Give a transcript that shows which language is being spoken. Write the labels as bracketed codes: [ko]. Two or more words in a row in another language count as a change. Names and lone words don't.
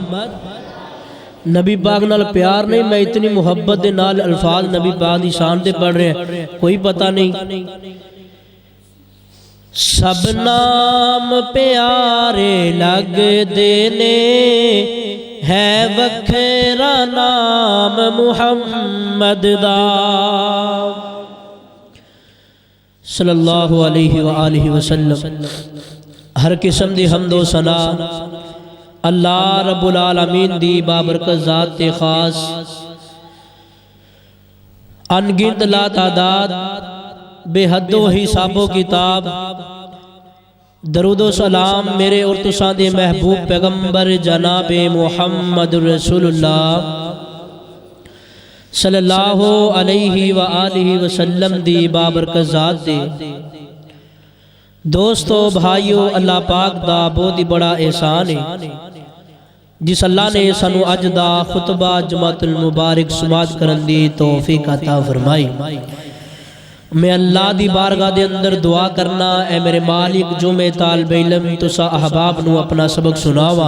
[pa] ਨਬੀ ਪਾਕ ਨਾਲ ਪਿਆਰ ਨਹੀਂ, ਮੈਂ ਇੰਨੀ ਮੁਹੱਬਤ ਦੇ ਨਾਲ ਅਲਫ਼ਾਜ਼ ਨਬੀ ਪਾਕ ਦੀ ਸ਼ਾਨ ਤੇ ਪੜ੍ਹ ਰਹੇ, ਕੋਈ ਪਤਾ ਨਹੀਂ। ਸਬ ਨਾਮ ਪਿਆਰੇ ਲਗਦੇ ਨੇ, ਹੈ ਵੱਖਰਾ ਨਾਮ ਮੁਹੰਮਦ ਦਾ। [ar] صلى الله عليه وآله وسلم. [pa] ਹਰ ਕਿਸਮ ਦੀ ਹਮਦੋ ਸਨਾ ਅੱਲਾਹ [ar] رب العالمين [pa] ਦੀ ਬਾਬਰਕਤ ਜ਼ਾਤ ਤੇ ਖ਼ਾਸ। ਅਣਗਿਣਤ ਲਾ ਤਾਦਾਦ ਬੇਹੱਦੋ ਹਿਸਾਬੋ ਕਿਤਾਬ ਦਰੂਦੋ ਸਲਾਮ ਮੇਰੇ ਔਰ ਤੁਸਾਂ ਦੇ ਮਹਿਬੂਬ ਪੈਗ਼ੰਬਰ ਜਨਾਬੇ ਮੁਹੰਮਦ ਰਸੂਲੁੱਲਾਹ [ar] صلى الله عليه وآله وسلم [pa] ਦੀ ਬਾਬਰਕਤ ਜ਼ਾਤ ਦੇ। ਦੋਸਤੋ ਭਰਾਵੋ, ਅੱਲਾਹ ਪਾਕ ਦਾ ਬਹੁਤ ਹੀ ਵੱਡਾ ਅਹਿਸਾਨ ਹੈ, ਜਿਸ ਅੱਲਾਹ ਨੇ ਸਾਨੂੰ ਅੱਜ ਦਾ ਖ਼ੁਤਬਾ ਜੁਮਾਤੁਲ ਮੁਬਾਰਕ ਸਮਾਤ ਕਰਨ ਦੀ ਤੌਫ਼ੀਕ ਅਤਾ ਫ਼ਰਮਾਈ। ਮੈਂ ਅੱਲਾਹ ਦੀ ਬਾਰਗਾਹ ਦੇ ਅੰਦਰ ਦੁਆ ਕਰਨਾ, ਏ ਮੇਰੇ ਮਾਲਕ ਜੋ ਮੈਂ ਤਾਲਿਬੇ ਇਲਮ ਤੁਸਾਂ ਅਹਿਬਾਬ ਨੂੰ ਅਪਣਾ ਸਬਕ ਸੁਣਾਵਾਂ।